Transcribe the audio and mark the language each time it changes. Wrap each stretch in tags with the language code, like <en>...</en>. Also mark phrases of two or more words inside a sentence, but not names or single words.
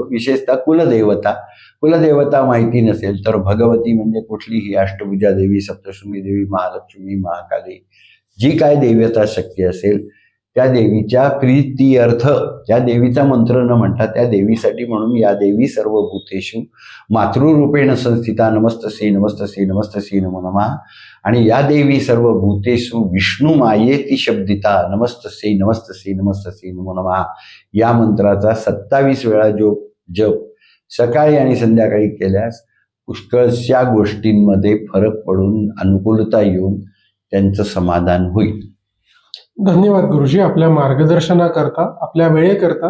<mr>विशेषतः कुलदेवता माहिती नसेल तर भगवती म्हणजे कुठलीही अष्टभुजा देवी, सप्तशृंगी देवी, महालक्ष्मी, महाकाली, जी काय देवता शक्ती असेल त्या देवीच्या प्रीत्यर्थ त्या देवीचा मंत्र न म्हणता त्या देवीसाठी म्हणून</mr> <sa>या देवी सर्व भूतेषु मातृरूपेण संस्थिता नमस्तस्यै नमस्तस्यै नमस्तस्यै नमो नमः. आणि या देवी सर्व भूतेषु विष्णू मायेती शब्दिता नमस्तस्यै नमस्तस्यै नमस्तस्यै नमो नमः.</sa> <mr>या मंत्राचा 27 वेळा जप सकाळी आणि संध्याकाळी केल्यास पुष्कळशा गोष्टींमध्ये फरक पडून अनुकूलता येऊन त्यांचं समाधान होईल. धन्यवाद गुरुजी आपल्या मार्गदर्शनाकरता, आपल्या वेळेकरता.</mr>